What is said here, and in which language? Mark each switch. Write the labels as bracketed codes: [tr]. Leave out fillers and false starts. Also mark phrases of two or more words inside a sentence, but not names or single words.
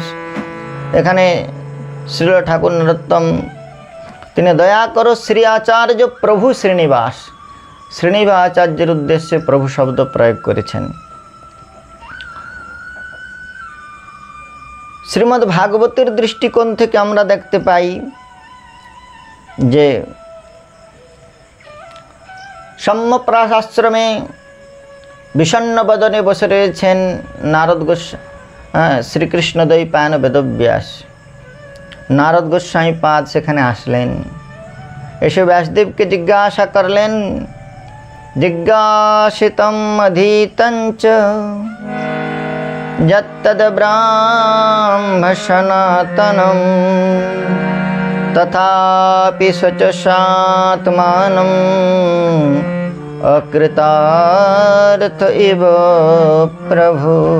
[bn] এখানে শ্রীল ঠাকুর নরোত্তম তিনি দয়া করো শ্রী আচার্য প্রভু শ্রীনিবাস, শ্রীনিবাস আচার্যের উদ্দেশ্যে প্রভু শব্দ প্রয়োগ করেছেন। শ্রীমদ্ ভাগবতের দৃষ্টিকোণ থেকে আমরা দেখতে পাই যে শম্যাপ্রাস আশ্রমে বিষণ্ণ বদনে বসে রয়েছেন নারদ গোস্বামী শ্রীকৃষ্ণদ্বৈপায়ন বেদব্যাস। নারদ গোস্বামী পাদ সেখানে আসলেন, এসে ব্যাসদেব কে জিজ্ঞাসা করলেন, [sa] जिज्ञासितम् अधीतञ्च यत्तद् ब्रह्म सनातनम् तथापि स्वचसात्मानम् अकृतार्थ इव प्रभु।